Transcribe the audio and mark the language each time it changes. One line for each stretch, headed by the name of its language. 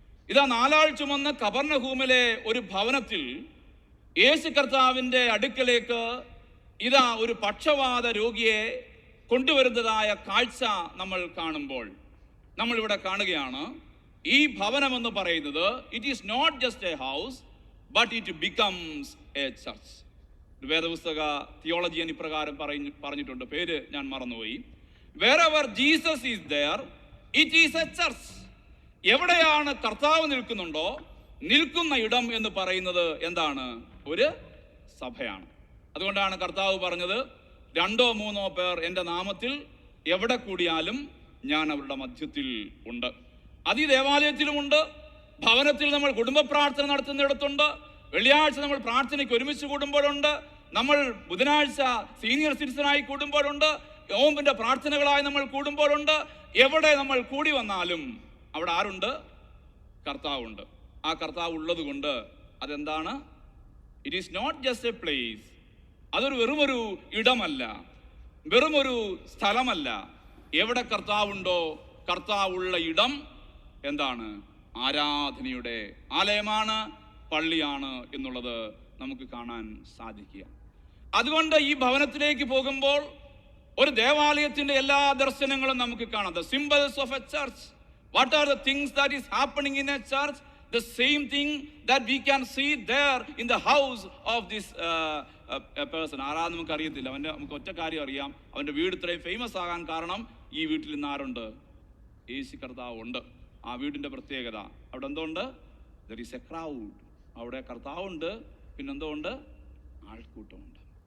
Malayalam: ഇതാ, 4 ആൾ ചുമന്ന കഫർന്നഹൂമിലെ ഒരു ഭവനത്തിൽ യേശു കർത്താവിൻ്റെ അടുക്കലേക്ക് ഇതാ ഒരു പക്ഷവാത രോഗിയെ കൊണ്ടുവരുന്നതായ കാഴ്ച നമ്മൾ കാണുമ്പോൾ നമ്മളിവിടെ കാണുകയാണ്, ഈ ഭവനമെന്ന് പറയുന്നത്
English: It is not just a house but it becomes a church.
Malayalam: വേദപുസ്തക തിയോളജിയൻ ഇപ്രകാരം പറഞ്ഞിട്ടുണ്ട്, പേര് ഞാൻ മറന്നുപോയി.
English: Wherever Jesus is there, it is a church.
Malayalam: എവിടെയാണ് കർത്താവ് നിൽക്കുന്നുണ്ടോ, നിൽക്കുന്ന ഇടം എന്ന് പറയുന്നത് എന്താണ്? ഒരു സഭയാണ്. അതുകൊണ്ടാണ് കർത്താവ് പറഞ്ഞത്, 2 or 3 പേർ എൻ്റെ നാമത്തിൽ എവിടെ കൂടിയാലും ഞാൻ അവരുടെ മധ്യത്തിൽ ഉണ്ട്. അത് ഈ ദേവാലയത്തിലുമുണ്ട്, ഭവനത്തിൽ നമ്മൾ കുടുംബ പ്രാർത്ഥന നടത്തുന്നിടത്തുണ്ട്, വെള്ളിയാഴ്ച നമ്മൾ പ്രാർത്ഥനയ്ക്ക് ഒരുമിച്ച് കൂടുമ്പോഴുണ്ട്, നമ്മൾ ബുധനാഴ്ച സീനിയർ സിറ്റിസണായി കൂടുമ്പോഴുണ്ട്, യോമ്പിന്റെ പ്രാർത്ഥനകളായി നമ്മൾ കൂടുമ്പോഴുണ്ട്. എവിടെ നമ്മൾ കൂടി വന്നാലും അവിടെ ആരുണ്ട്? കർത്താവുണ്ട്. ആ കർത്താവ് ഉള്ളത് കൊണ്ട് അതെന്താണ്?
English: It is not just a place.
Malayalam: അതൊരു വെറുമൊരു ഇടമല്ല, വെറുമൊരു സ്ഥലമല്ല. എവിടെ കർത്താവുണ്ടോ, കർത്താവുള്ള ഇടം എന്താണ്? ആരാധനയുടെ ആലയമാണ്, പള്ളിയാണ് എന്നുള്ളത് നമുക്ക് കാണാൻ സാധിക്കുക. അതുകൊണ്ട് ഈ ഭവനത്തിലേക്ക് പോകുമ്പോൾ ഒരു ദേവാലയത്തിന്റെ എല്ലാ ദർശനങ്ങളും നമുക്ക് കാണാം.
English: The symbols of a church. What are the things that is happening in a church? The same thing that we can see there in the house of this person.
Malayalam: ആരാന്ന് നമുക്ക് അറിയത്തില്ല, നമുക്ക് ഒറ്റ കാര്യം അറിയാം, അവൻ്റെ വീട് ഇത്രയും ഫേമസ് ആകാൻ കാരണം ഈ വീട്ടിൽ ഇന്ന് ആരുണ്ട്? യേശു കർത്താവ് ഉണ്ട്. ആ വീടിൻ്റെ പ്രത്യേകത, അവിടെ എന്തുണ്ട്?
English: There is a crowd.
Malayalam: അവിടെ കർത്താവുണ്ട്, പിന്നെന്തോ ഉണ്ട്? ആൾക്കൂട്ടമുണ്ട്.